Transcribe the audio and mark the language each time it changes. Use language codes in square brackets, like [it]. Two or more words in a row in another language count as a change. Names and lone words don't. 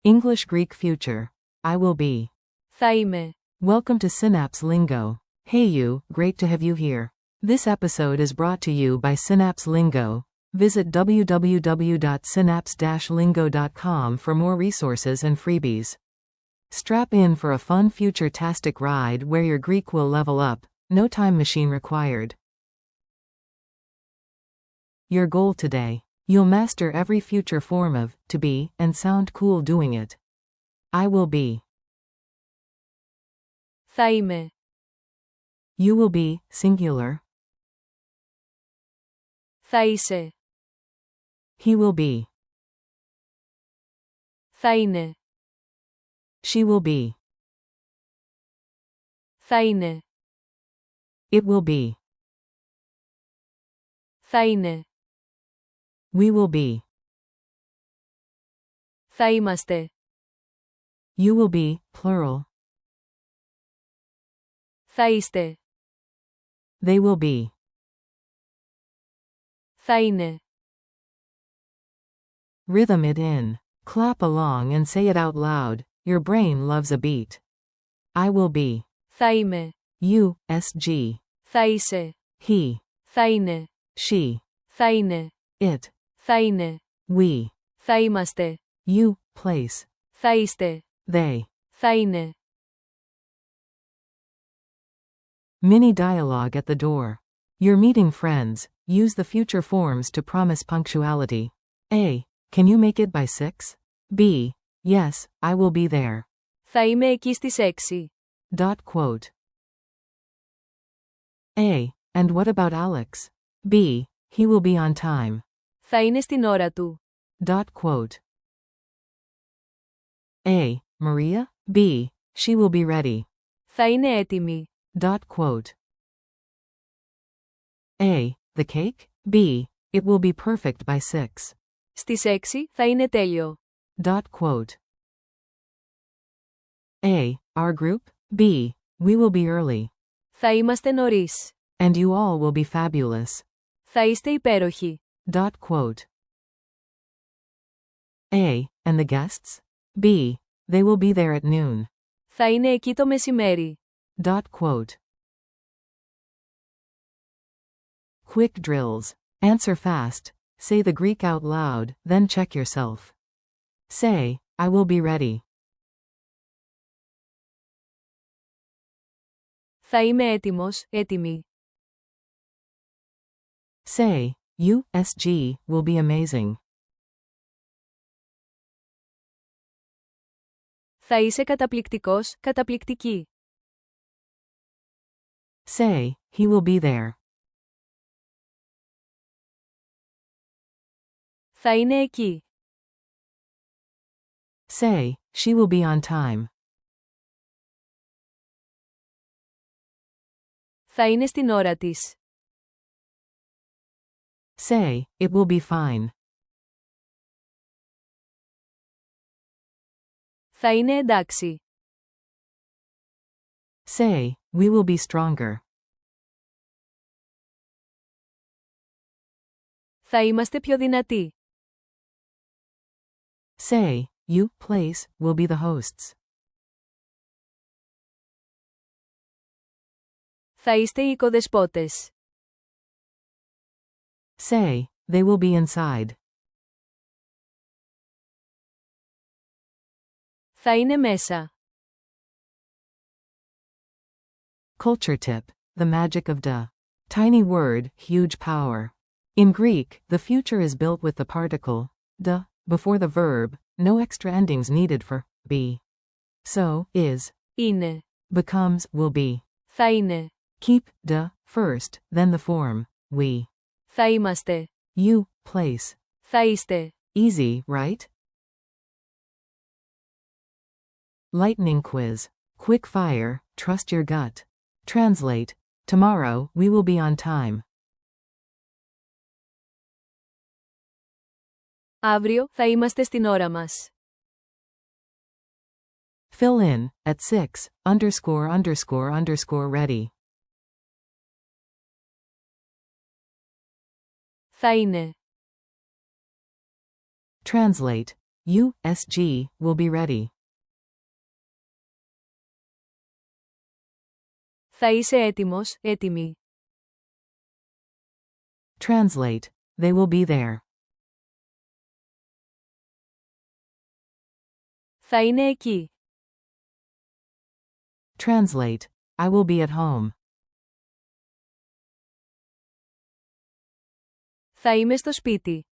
[en] English Greek future. I will be. [el] Θα είμαι. [en] Welcome to Synapse Lingo. Hey you, great to have you here. This episode is brought to you by Synapse Lingo. Visit www.synapse-lingo.com for more resources and freebies. Strap in for a fun future-tastic ride where your Greek will level up, no time machine required. Your goal today. You'll master every future form of to be and sound cool doing it. I will be. [el] Θα είμαι. [en] You will be, singular. [el] Θα είσαι. [en] He will be. [el] Θα είναι. [en] She will be. [el] Θα είναι. [en] It will be. [el] Θα είναι. [en] We will be. [el] Θα είμαστε. [en] You will be, plural. [el] Θα είστε. [en] They will be. [el] Θα είναι. [en] Rhythm it in. Clap along and say it out loud. Your brain loves a beat. I will be. [el] Θα είμαι. [en] You, SG. [el] Θα είσαι. [en] He. [el] Θα είναι. [en] She. [el] Θα είναι. [en] It. [el] Θα είναι. [en] We. [el] Θα είμαστε. [en] You, place. [el] Θα είστε. [en] They. [el] Θα είναι. [en] Mini dialogue at the door. You're meeting friends. Use the future forms to promise punctuality. A. Can you make it by 6? B. Yes, I will be there. [el] Θα είμαι εκεί στις 6. [en] Dot quote. A. And what about Alex? B. He will be on time. [el] Θα είναι στην ώρα του. [en] Dot quote. A. Maria? B. She will be ready. [el] Θα είναι έτοιμη. [en] Dot quote. A. The cake? B. It will be perfect by 6. [el] Στις 6 θα είναι τέλειο. [en] Dot quote. A. Our group? B. We will be early. [el] Θα είμαστε νωρίς. [en] And you all will be fabulous. [el] Θα είστε υπέροχοι. [en] Dot quote. A. And the guests? B. They will be there at noon. [el] Θα είναι εκεί το μεσημέρι. [en] Dot quote. Quick drills. Answer fast. Say the Greek out loud, then check yourself. Say, I will be ready. [el] Θα είμαι έτοιμος, έτοιμη. [en] Say, you, SG, will be amazing. [el] Θα είσαι καταπληκτικός, καταπληκτική. [en] Say, he will be there. [el] Θα είναι εκεί. [en] Say, she will be on time. [el] Θα είναι στην ώρα της. [en] Say, it will be fine. [el] Θα είναι εντάξει. [en] Say, we will be stronger. [el] Θα είμαστε πιο δυνατοί. [en] Say, you, place, will be the hosts. [el] Θα είστε οι οικοδεσπότες. [en] Say, they will be inside. [el] Θα είναι μέσα. [en] Culture tip. The magic of the. Tiny word, huge power. In Greek, the future is built with the particle de before the verb, no extra endings needed for be. So, is, [el] Είναι. [en] becomes, will be. [el] Θα είναι. [en] Keep de first, then the form we. [el] Θα είμαστε. [en] You, place. [el] Θα είστε. [en] Easy, right? Lightning quiz. Quick fire, trust your gut. Translate. Tomorrow, we will be on time. [el] Αύριο θα είμαστε στην ώρα μας. [en] Fill in, at 6, ready. [el] Θα είναι. [en] Translate. You, SG, will be ready. [el] Θα είσαι έτοιμος, έτοιμη. [en] Translate. They will be there. [el] Θα είναι εκεί. [en] Translate. I will be at home. [el] Θα είμαι στο σπίτι.